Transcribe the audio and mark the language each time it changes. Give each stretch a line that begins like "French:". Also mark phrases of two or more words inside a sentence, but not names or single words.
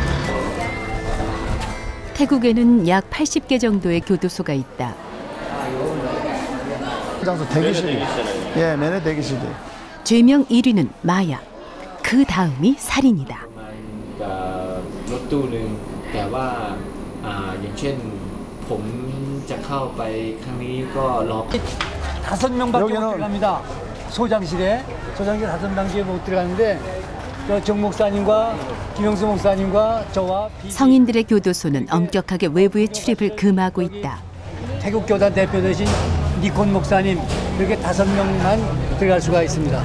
Korean: 태국에는 약 80개 정도의 교도소가 있다. 장소 대기실. 예, 내내 대기실이. 죄명 1위는 마약, 그 다음이 살인이다.
Thai: รถตู้หนึ่งแต่ว่าอย่างเช่นผมจะเข้าไปครั้งนี้ก็รอ
Korean: 5명밖에 못 여기는- 들어갑니다. 소장실에 5명밖에 못 들어가는데 정 목사님과 김영수 목사님과 저와 성인들의 교도소는 엄격하게 외부의 출입을 금하고 있다. 태국 교단 대표 되신 니콘 목사님 이렇게 5명만 들어갈 수가 있습니다.